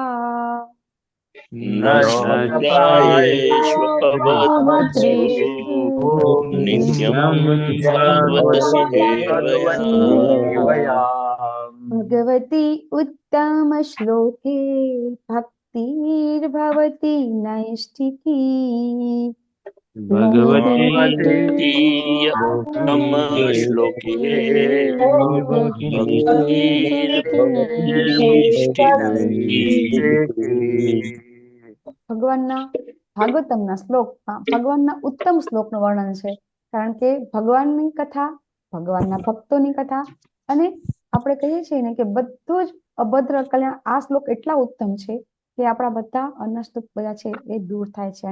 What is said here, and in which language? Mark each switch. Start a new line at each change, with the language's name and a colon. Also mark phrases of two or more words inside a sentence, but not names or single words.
Sanskrit: नष्टप्रायेषु अभद्रेषु नित्यं भागवत सेवया. भगवती उत्तम श्लोके भक्तिर्भवति नैष्ठिकी. भगवती उत्तम श्लोके
Gujarati: ભગવાનના ભાગવતમના શ્લોકમાં ભગવાનના ઉત્તમ શ્લોકનું વર્ણન છે. કારણ કે ભગવાનની કથા, ભગવાનના ભક્તોની કથા અને આપણે કહીએ છીએ ને કે બધું જ અભદ્ર કલ્યાણ આ શ્લોક એટલા ઉત્તમ છે કે આપણા બધા અનષ્ટ બધા છે એ દૂર થાય છે.